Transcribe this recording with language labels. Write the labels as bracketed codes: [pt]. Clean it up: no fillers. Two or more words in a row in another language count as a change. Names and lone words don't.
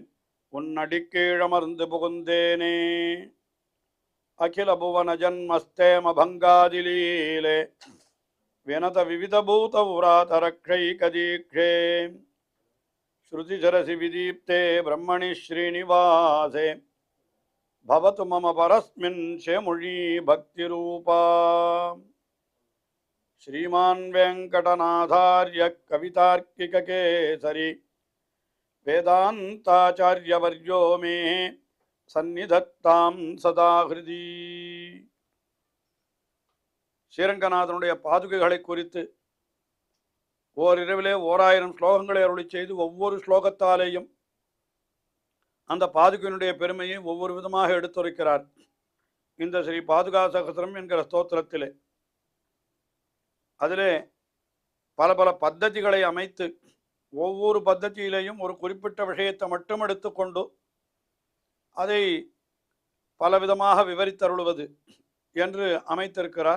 [ta] உன்னடிக்கீழமர்ந்து புகுந்தேனே [sa] अखिल भुवन जन्मस्थेम भङ्गादिलीले विनत विविधभूत व्रातरक्षै कदीक्षे श्रुतिशिरसि विदीप्ते ब्रह्मणि श्रीनिवासे भवतु मम परस्मिन् शेमुषी भक्तिरूपा श्रीमान वेंकटनाथार्य कवितार्किक केसरी वेदांताचार्यवर्यो मे सन्निधत्तां सदा हृदि [ta] ஸ்ரீரங்கநாதனுடைய பாதுகைகளை குறித்து ஓரிரவிலே 1000 ஸ்லோகங்களை அருளி செய்து ஒவ்வொரு ஸ்லோகத்தாலேயும் அந்த பாதுகையினுடைய பெருமையை ஒவ்வொரு விதமாக எடுத்துரைக்கிறார். இந்த ஸ்ரீ பாதுகா சகஸ்ரம் என்கிற ஸ்தோத்திரத்திலே அதிலே பல பல பத்ததிகளை அமைத்து ஒவ்வொரு பத்ததியிலேயும் ஒரு குறிப்பிட்ட விஷயத்தை மட்டும் எடுத்துக்கொண்டு அதை பலவிதமாக விவரித்தருளுவது என்று அமைத்திருக்கிறார்.